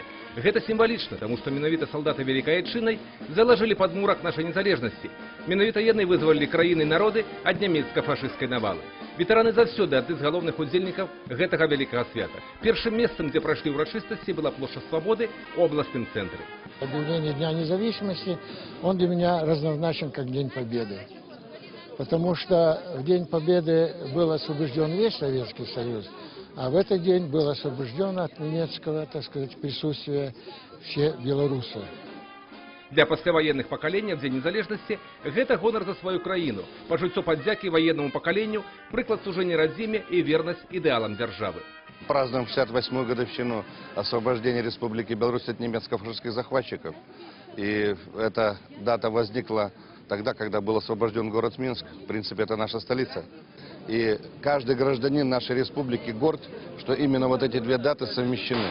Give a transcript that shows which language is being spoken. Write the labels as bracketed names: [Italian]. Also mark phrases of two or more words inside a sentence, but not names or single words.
[Belarusian] Гэта сімвалічна, таму што менавіта салдаты Вялікай Айчыннай залажылі падмурак нашай незалежнасці. Менавіта яны вызвалілі краіны і народы ад нямецка-фашысцкай навалы. Ветэраны заўсёды адны з галоўных удзельнікаў гэтага вялікага свята. Першым месцам, дзе прайшлі ўрачыстасці, была плошча Свабоды ў абласным цэнтры. [Russian] Объявление Дня независимости, он для меня равнозначен как День Победы. Потому что в День Победы был освобожден весь Советский Союз, а в этот день был освобожден от немецкого, так сказать, присутствия все белорусы. [Belarusian] Для пасляваенных пакаленняў Дзень незалежнасці – гэта гонар за сваю краіну, пажыццё падзякі ваеннаму пакаленню, прыклад служэння радзіме і вернасць ідэалам дзяржавы. [Russian] Празднуем 68-ю годовщину освобождения Республики Беларусь от немецко-фашистских захватчиков. И эта дата возникла тогда, когда был освобожден город Минск. В принципе, это наша столица. И каждый гражданин нашей республики горд, что именно вот эти две даты совмещены.